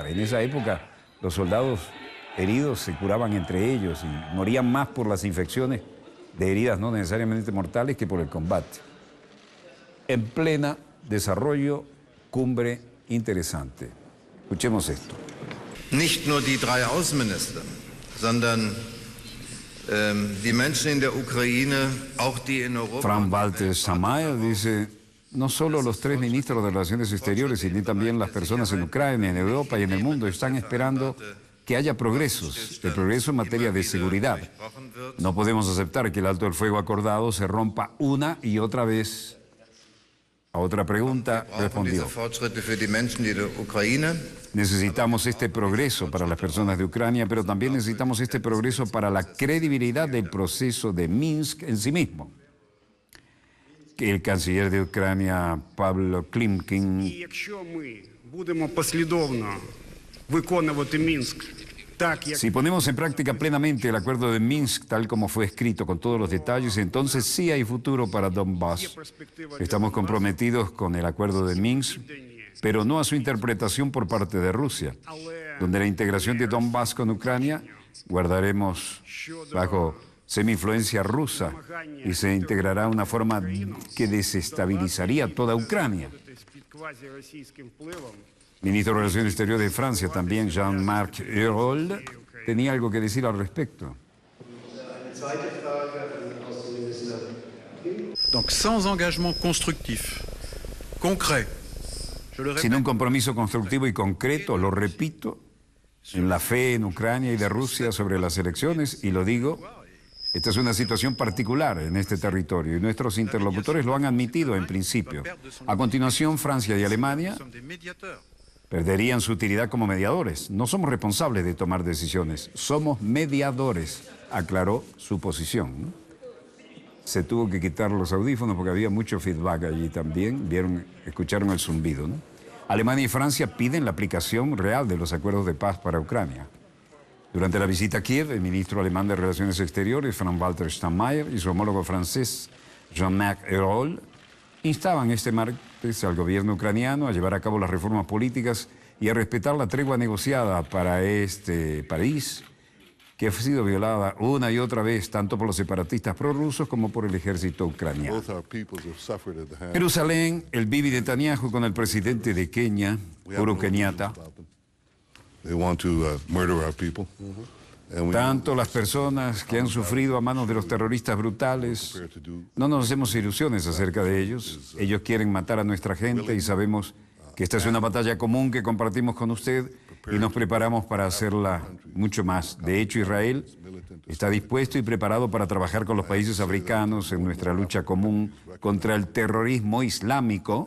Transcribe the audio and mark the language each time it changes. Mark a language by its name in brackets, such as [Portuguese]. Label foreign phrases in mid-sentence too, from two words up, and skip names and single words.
[Spanish] En esa época, los soldados heridos se curaban entre ellos y morían más por las infecciones de heridas no necesariamente mortales que por el combate. En plena desarrollo, cumbre interesante. Escuchemos esto. [German] Nicht nur die 3 Außenminister, sondern die Menschen in der Ukraine, auch die in Europa. [Spanish] Frank-Walter Steinmeier dice: no solo los 3 ministros de Relaciones Exteriores, sino también las personas en Ucrania, en Europa y en el mundo están esperando que haya progresos, el progreso en materia de seguridad. No podemos aceptar que el alto el fuego acordado se rompa una y otra vez A otra pregunta [German] Wir brauchen diese [Spanish] respondió: [German] Fortschritte für die Menschen in der Ukraine. [Spanish] necesitamos este progreso para las personas de Ucrania, pero también necesitamos este progreso para la credibilidad del proceso de Minsk en sí mismo. Que el canciller de Ucrania, Pavlo Klimkin, [Ukrainian] І якщо ми будемо послідовно виконувати Мінськ так, як [Spanish] si ponemos en práctica plenamente el acuerdo de Minsk tal como fue escrito con todos los detalles, entonces sí hay futuro para Donbass. Estamos comprometidos con el acuerdo de Minsk, pero no a su interpretación por parte de Rusia, donde la integración de Donbass con Ucrania guardaremos bajo semi-influencia rusa y se integrará de una forma que desestabilizaría toda Ucrania. [Ukrainian] під квазіросійським впливом, [Spanish] Ministro de Relaciones Exteriores de Francia, también Jean-Marc Ayrault, tenía algo que decir al respecto. [French] Donc sans engagement constructif, concret, je le [Spanish] Sin [French] répète, [Spanish] un compromiso constructivo y concreto, lo repito, en la fe en Ucrania y de Rusia sobre las elecciones, y lo digo, esta es una situación particular en este territorio y nuestros interlocutores lo han admitido en principio. A continuación, Francia y Alemania [French] nous sommes des médiateurs. [Spanish] perderían su utilidad como mediadores. No somos responsables de tomar decisiones, somos mediadores, aclaró su posición, ¿no? Se tuvo que quitar los audífonos porque había mucho feedback allí también, escucharon el zumbido, ¿no? Alemania y Francia piden la aplicación real de los acuerdos de paz para Ucrania. Durante la visita a Kiev, el ministro alemán de Relaciones Exteriores, Frank-Walter Steinmeier, y su homólogo francés, Jean-Marc Ayrault, instaban este martes al gobierno ucraniano a llevar a cabo las reformas políticas y a respetar la tregua negociada para este país, que ha sido violada una y otra vez tanto por los separatistas prorrusos como por el ejército ucraniano. [English] Both our peoples have suffered at the hands. [Spanish] Jerusalén, el Bibi Netanyahu con el presidente de Kenia, Uhuru Kenyatta. [English] They want to murder our people. And we [Spanish] Tanto las personas que han sufrido a manos de los terroristas brutales, no nos hacemos ilusiones acerca de ellos. Ellos quieren matar a nuestra gente y sabemos que esta es una batalla común que compartimos con usted y nos preparamos para hacerla mucho más. De hecho, Israel está dispuesto y preparado para trabajar con los países africanos en nuestra lucha común contra el terrorismo islámico.